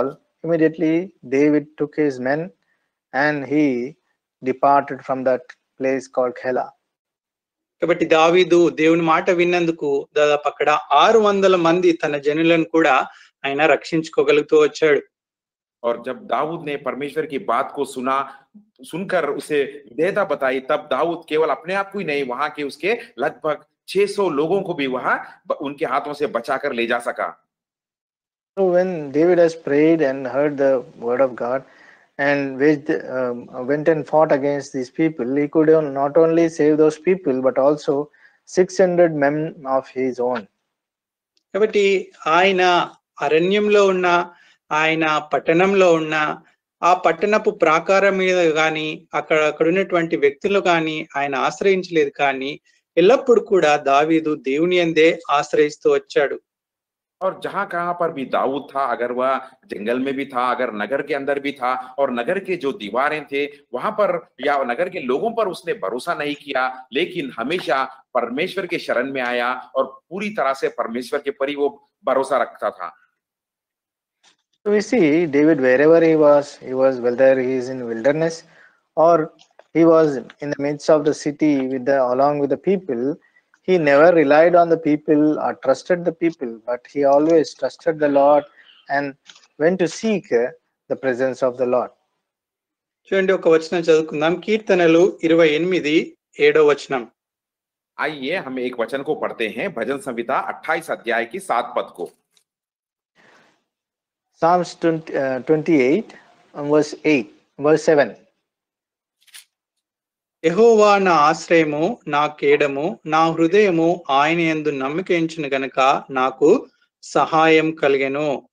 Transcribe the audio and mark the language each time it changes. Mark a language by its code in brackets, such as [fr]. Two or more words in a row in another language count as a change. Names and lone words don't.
[en] Immediately David took his men and he departed from that place called Keilah. [te] కాబట్టి దావీదు దేవుని మాట విన్నందుకు దాదాపు అక్కడ 600 మంది తన జనులను కూడా ఆయన రక్షించుకోగలుగుతూ వచ్చాడు. [hi] और जब दाऊद ने परमेश्वर की बात को सुनकर उसे विधेयता बताई, तब दाऊद केवल अपने आप को ही नहीं, वहां के उसके लगभग 600 लोगों को भी वहां उनके हाथों से बचाकर ले जा सका। [en] So when David has prayed and heard the word of God and went and fought against these people, he could not only save those people but also 600 men of his own. [te] కాబట్టి ఆయన అరణ్యంలో ఉన్న, ఆయన పట్టణంలో ఉన్న, ఆ పట్టణపు ప్రాకారం మీద గాని అక్కడ ఉన్నటువంటి వ్యక్తులు గాని ఆయన ఆశ్రయించలేదు, కానీ ఎల్లప్పుడు కూడా దావీదు దేవుని యందే ఆశ్రయిస్తూ వచ్చాడు. [hi] और जहां कहां पर भी दाऊद था, अगर वह जंगल में भी था, अगर नगर के अंदर भी था, और नगर के जो दीवारें थे वहां पर या नगर के लोगों पर उसने भरोसा नहीं किया, लेकिन हमेशा परमेश्वर के शरण में आया और पूरी तरह से परमेश्वर के पर ही वो भरोसा रखता था। [en] So we see David wherever he was, whether he is in wilderness or he was in the midst of the city along with the people, he never relied on the people or trusted the people, but he always trusted the Lord and went to seek the presence of the Lord. [te] చూడండి, ఒక వచనం చదువుకుందాం. కీర్తనలు 28:7 వచనం. [hi] आइए हम एक वचन को पढ़ते हैं, भजन संहिता 28 अध्याय की 7 पद को। [en] Psalms 28 verse 7. [te] యెహోవా నా ఆశ్రయము నా కేడము నా హృదయము ఆయన యందు నమ్మిక ఉంచును గనుక నాకు సహాయం కలిగెను.